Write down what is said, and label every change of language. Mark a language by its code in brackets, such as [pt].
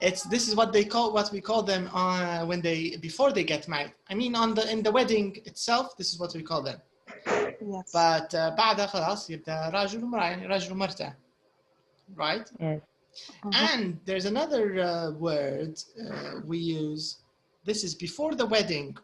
[en] This is what we call them before they get married. I mean in the wedding itself, this is what we call them. Yes. But [ar] بعدها خلاص يبدأ راجل ومرأة, يعني راجل ومرأة, [en] right? Yes. And there's another word we use. This is before the wedding.